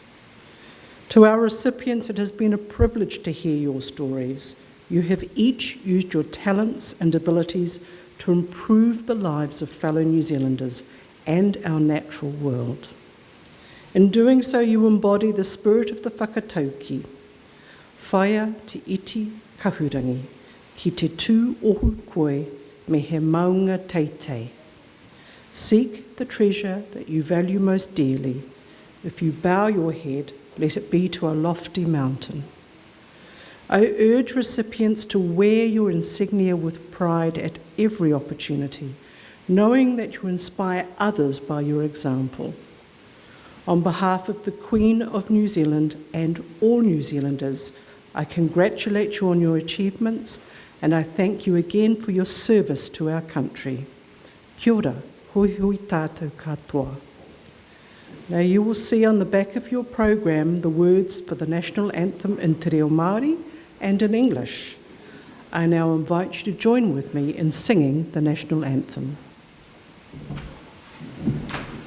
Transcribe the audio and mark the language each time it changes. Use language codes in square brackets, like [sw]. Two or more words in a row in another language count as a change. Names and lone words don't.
[en] To our recipients, it has been a privilege to hear your stories. You have each used your talents and abilities to improve the lives of fellow New Zealanders and our natural world. In doing so, you embody the spirit of the whakatauki, [mi] whaia te iti kahurangi, ki te tū ohu koe me he maunga teitei. [en] Seek the treasure that you value most dearly. If you bow your head, let it be to a lofty mountain. I urge recipients to wear your insignia with pride at every opportunity, knowing that you inspire others by your example. On behalf of the Queen of New Zealand and all New Zealanders, I congratulate you on your achievements and I thank you again for your service to our country. [mi] Kia ora, hui hui tātou katoa. [en] Now you will see on the back of your program the words for the national anthem in te reo Māori and in English. I now invite you to join with me in singing the national anthem.